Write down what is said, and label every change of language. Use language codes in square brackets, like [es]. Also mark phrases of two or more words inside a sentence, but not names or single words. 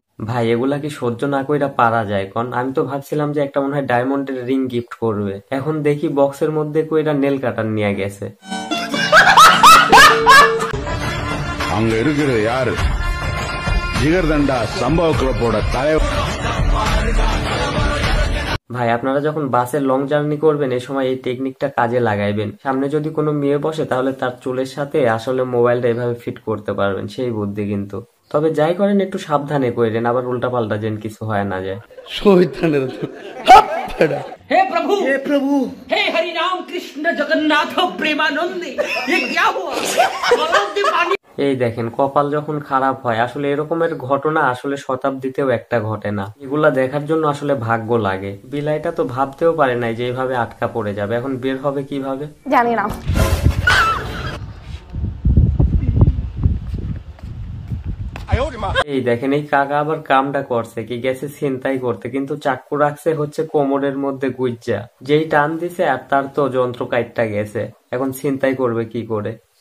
[bn] ভাই এগুলা কি সহ্য না কইরা পারা যায় কোন? আমি তো ভাবছিলাম যে একটা মনে হয় ডায়মন্ডের [en] ring gift [bn] করবে, এখন দেখি বক্সের মধ্যে কইরা [en] nail cutter [bn] নিয়ে গেছে। [ta] அங்க இருக்கிற யாரு ஜிகர்தண்டா சம்பவ கிளப்போட தலைவர்। [bn] ভাই আপনারা যখন বাসে [en] long journey [bn] করবেন এই সময় এই টেকনিকটা কাজে লাগাইবেন। সামনে যদি কোনো মেয়ে বসে তাহলে তার চুলের সাথে আসলে মোবাইলটা এভাবে ফিট করতে পারবেন, সেই বুদ্ধি কিন্তু। তবে যাই করেন একটু সাবধানে করেন, আবার উল্টা পাল্টা যেন কিছু হয় না যায়। [hi] हे प्रभु हे प्रभु हे हरि राम कृष्ण जगन्नाथ प्रेमानंद ये क्या हुआ? [bn] এই দেখেন কপাল যখন খারাপ হয়, আসলে এরকমের ঘটনা আসলে শতাব্দীতেও একটা ঘটে না। এগুলা দেখার জন্য আসলে ভাগ্য লাগে। বিলাইটা তো ভাবতেও পারে নাই যে এইভাবে আটকা পড়ে যাবে, এখন বের হবে কিভাবে জানি না। এই দেখেন এই কাকা আবার কামটা করছে কি, গেছে ছিনতাই করতে, কিন্তু চাক্কু রাখছে হচ্ছে কোমরের মধ্যে গুজ্জা, যেই টান দিছে আর তার তো যন্ত্র কাইটটা গেছে, এখন ছিনতাই করবে কি করে।